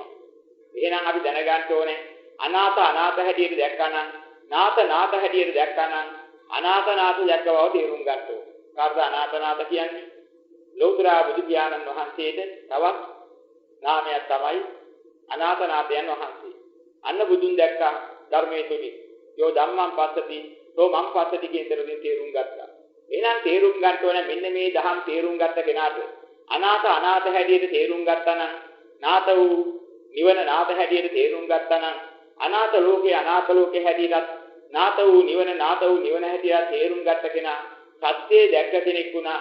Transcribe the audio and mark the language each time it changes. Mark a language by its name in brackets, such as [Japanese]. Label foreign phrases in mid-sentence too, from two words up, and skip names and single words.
[Sinhala] එහෙනම් අපි දැනගන්න ඕනේ අනාථ අනාථ හැටියට දැක්කනම් නාත නාත හැටියට දැක්කනම් අනාථ නාත දැක්ක බව තේරුම් ගන්න ඕනේ. කාර්ද අනාථ නාත කියන්නේ ලෞතර බුදු පියාණන් වහන්සේට තවත් නාමයක් තමයි අනාථ නාථයන් වහන්සේ. අන්න බුදුන් දැක්කා ධර්මයේ තුලින්. [Pali] යෝ ධම්මං පස්සති තෝ මං පස්සති [Sinhala] කියන දේ තේරුම් ගත්තා. එහෙනම් තේරුම් ගන්න ඕනේ මෙන්න මේ දහම් තේරුම් ගත්ත කෙනාට අනාථ අනාථ හැටියට තේරුම් ගත්තා නම් නාත වූ නිවන නාත හැටියට තේරුම් ගත්තා නම් අනාථ ලෝකේ හැටියට නාත වූ නිවන හැටියට තේරුම් ගත්ත කෙනා සත්‍යය දැක්ක කෙනෙක් වුණා.